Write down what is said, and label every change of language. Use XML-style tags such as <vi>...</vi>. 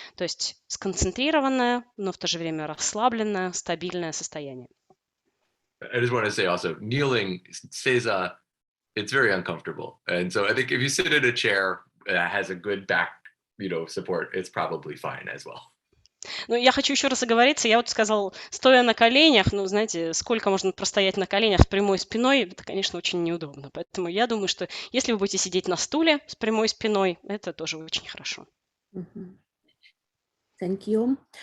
<ru>То есть сконцентрированное, но в то же время расслабленное, стабильное состояние.</ru> <en>I just want to say also, kneeling, seiza, it's very uncomfortable. And so I think if you sit in a chair that has a good back, support, it's probably fine as well.</en> <ru>Ну, я хочу еще раз оговориться. Я вот сказал, стоя на коленях, знаете, сколько можно простоять на коленях с прямой спиной, это, конечно, очень неудобно. Поэтому я думаю, что если вы будете сидеть на стуле с прямой спиной, это тоже очень хорошо.</ru> <en>Thank you.</en>